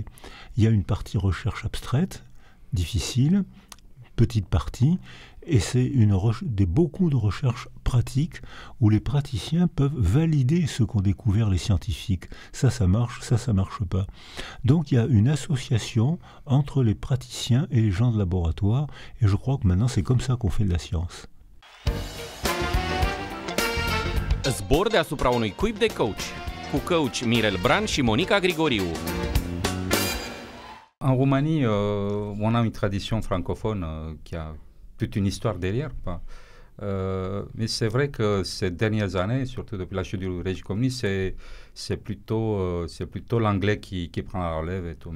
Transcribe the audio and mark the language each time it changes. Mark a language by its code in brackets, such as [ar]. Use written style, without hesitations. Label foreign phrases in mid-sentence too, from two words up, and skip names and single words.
[fr] Il y a une partie recherche abstraite, difficile, petite partie, et c'est beaucoup de recherches pratiques où les praticiens peuvent valider ce qu'ont découvert les scientifiques. Ça marche, ça marche pas. Donc il y a une association entre les praticiens et les gens de laboratoire, et je crois que maintenant c'est comme ça qu'on fait de la science. [ro] Zbor deasupra unui cuib de coach, cu coach Mirel Bran și Monica Grigoriu. [fr] En Roumanie, on a une tradition francophone qui a toute une histoire derrière. Mais c'est vrai que ces dernières années, surtout depuis la chute du régime communiste, c'est plutôt l'anglais qui prend la relève et tout.